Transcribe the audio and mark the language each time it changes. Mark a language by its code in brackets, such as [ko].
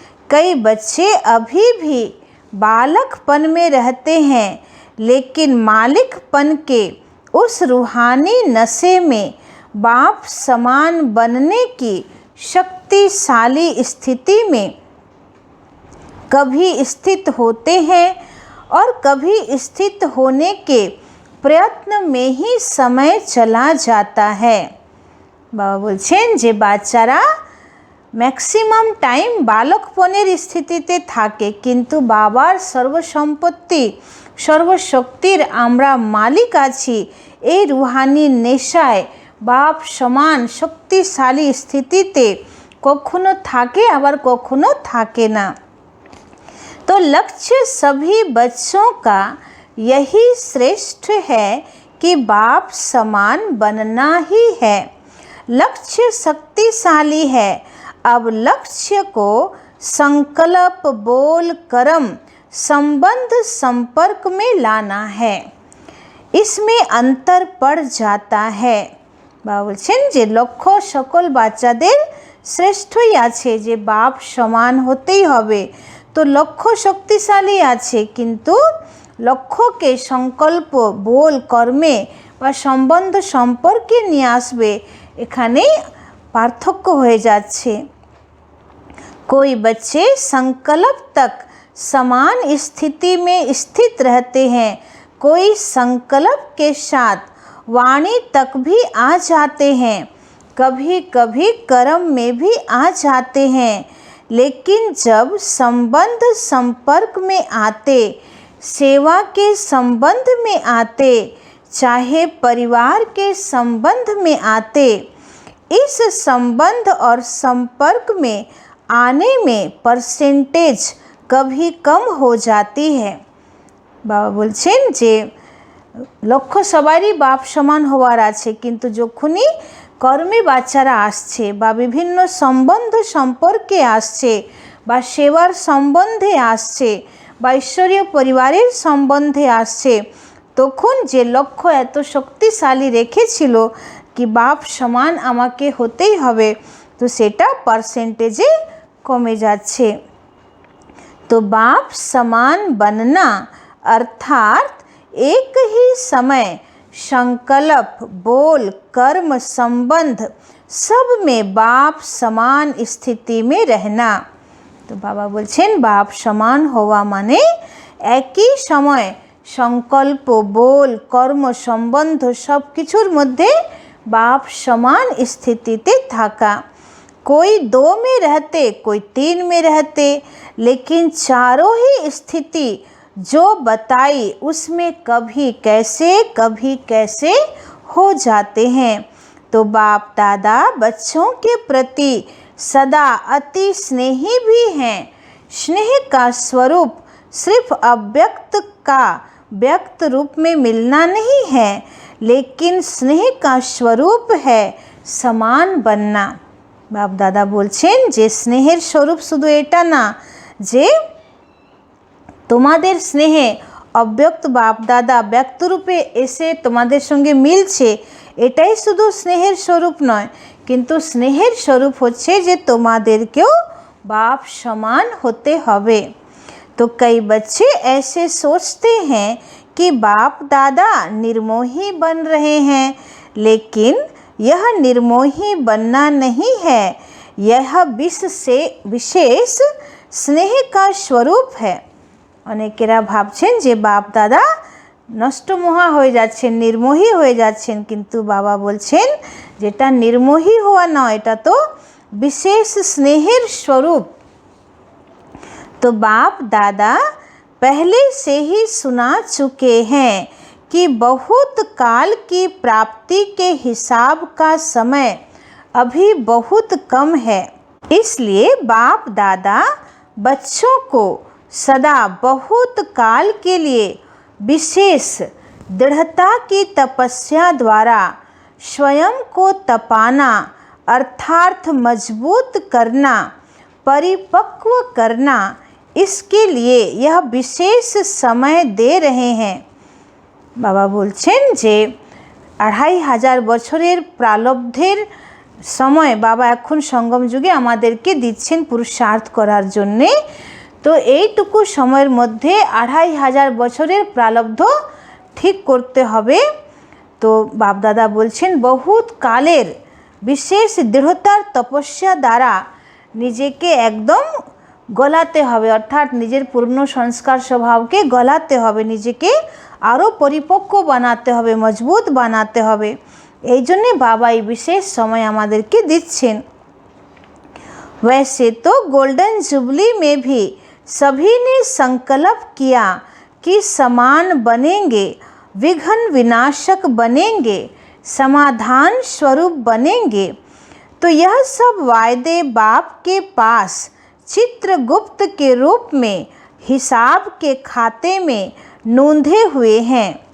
[hi] कई बच्चे अभी भी बालकपन में रहते हैं, लेकिन मालिकपन के उस रूहानी नशे में बाप समान बनने की शक्तिशाली स्थिति में कभी स्थित होते हैं और कभी स्थित होने के प्रयत्न में ही समय चला जाता है। [bn] बाबा बोलছেন যে বাচ্চারা ম্যাক্সিমাম টাইম বালকপনের স্থিতিতে থাকে, কিন্তু বাবার সর্বসম্পত্তি সর্বশক্তির আমরা মালিক আছি এই রুহানি নেশায় বাপ সমান শক্তিশালী স্থিতিতে কখনো থাকে আবার কখনো থাকে না। [hi] तो लक्ष्य सभी बच्चों का यही श्रेष्ठ है कि बाप समान बनना ही है। लक्ष्य शक्तिशाली है। अब लक्ष्य को संकल्प, बोल, कर्म, संबंध, संपर्क में लाना है। इसमें अंतर पड़ जाता है। [bn] बाबा बोलছেন যে লক্ষ্য সকল বাচ্চাদের শ্রেষ্ঠই আছে, যে বাপ সমান হতেই হবে। তো লক্ষ্য শক্তিশালী আছে, কিন্তু লক্ষ্যকে সংকল্প, बोल, কর্মে বা সম্বন্ধ সম্পর্কে নিয়ে আসবে, এখানে পার্থক্য হয়ে যাচ্ছে। [hi] कोई बच्चे संकल्प तक समान स्थिति में स्थित रहते हैं, कोई संकल्प के साथ वाणी तक भी आ जाते हैं, कभी कभी कर्म में भी आ जाते हैं। लेकिन जब संबंध संपर्क में आते, सेवा के संबंध में आते, चाहे परिवार के संबंध में आते, इस संबंध और संपर्क में आने में परसेंटेज कभी कम हो जाती है। [bn] बाबा बोलছেন যে লক্ষ্য সবারই বাপ সমান হওয়ার আছে, কিন্তু যখনই কর্মে বাচ্চারা আসছে বা বিভিন্ন সম্বন্ধ সম্পর্কে আসছে বা সেবার সম্বন্ধে আসছে বা ঈশ্বরীয় পরিবারের সম্বন্ধে আসছে, তখন যে লক্ষ্য এত শক্তিশালী রেখেছিল কি বাপ সমান আমাকে হতেই হবে, তো সেটা পার্সেন্টেজে কমে যাচ্ছে। [hi] तो बाप समान बनना अर्थात एक ही समय संकल्प, बोल, कर्म, संबंध सब में बाप समान स्थिति में रहना। [bn] तो बाबा बोलছেন बाप समान হওয়া মানে একই সময় সংকল্প, बोल, কর্ম, সম্বন্ধ সব কিছুর মধ্যে बाप समान स्थितिते থাকা। [hi] कोई 2 में रहते, कोई 3 में रहते, लेकिन चारों ही स्थिति जो बताई उसमें कभी कैसे हो जाते हैं। तो बाप दादा बच्चों के प्रति सदा अति स्नेही भी हैं। स्नेह का स्वरूप सिर्फ अव्यक्त का व्यक्त रूप में मिलना नहीं है, लेकिन स्नेह का स्वरूप है समान बनना। [bn] बाप दादा बोलছেন যে স্নেহের স্বরূপ শুধু এটা না যে তোমাদের স্নেহে অব্যক্ত বাপ দাদা ব্যক্ত রূপে এসে তোমাদের সঙ্গে মিলছে, এটাই শুধু স্নেহের স্বরূপ নয়, কিন্তু স্নেহের স্বরূপ হচ্ছে যে তোমাদেরকেও बाप समान होते हवे। [hi] तो कई बच्चे ऐसे सोचते हैं कि बाप दादा निर्मोही बन रहे हैं, लेकिन यह निर्मोही बनना नहीं है, यह विशेष स्नेह का स्वरूप है। [bn] অনেকেরা ভাবছেন যে বাপ দাদা নষ্টমোহা হয়ে যাচ্ছেন, নির্মোহী হয়ে যাচ্ছেন, কিন্তু বাবা বলছেন যেটা নির্মোহী হওয়া নয়, এটা তো [hi] विशेष स्नेहर स्वरूप। तो बाप दादा पहले से ही सुना चुके हैं कि बहुत काल की प्राप्ति के हिसाब का समय अभी बहुत कम है, इसलिए बाप दादा बच्चों को सदा बहुत काल के लिए विशेष दृढ़ता की तपस्या द्वारा स्वयं को तपाना अर्थात मजबूत करना, परिपक्व करना, इसके लिए यह विशेष समय दे रहे हैं। [bn] बाबा बोलছেন যে 2500 বছরের প্রারব্ধের সময় বাবা এখন সঙ্গম যুগে আমাদেরকে দিচ্ছেন পুরুষার্থ করার জন্যে। তো এইটুকু সময়ের মধ্যে 2500 বছরের প্রারব্ধ ঠিক করতে হবে। তো বাপদাদা বলছেন বহুত কালের বিশেষ দৃঢ়তার তপস্যা দ্বারা নিজেকে একদম গলাতে হবে, অর্থাৎ নিজের পূর্ণ সংস্কার স্বভাবকে গলাতে হবে, নিজেকে আরও পরিপক্ক বানাতে হবে, মজবুত বানাতে হবে। এই জন্যে বাবা এই বিশেষ সময় আমাদেরকে দিচ্ছেন। [hi] वैसे तो गोल्डन जुबली में भी सभी ने संकल्प किया कि समान बनेंगे, विघ्न विनाशक बनेंगे, समाधान स्वरूप बनेंगे। तो यह सब वायदे बाप के पास चित्रगुप्त के रूप में हिसाब के खाते में नोंधे हुए हैं।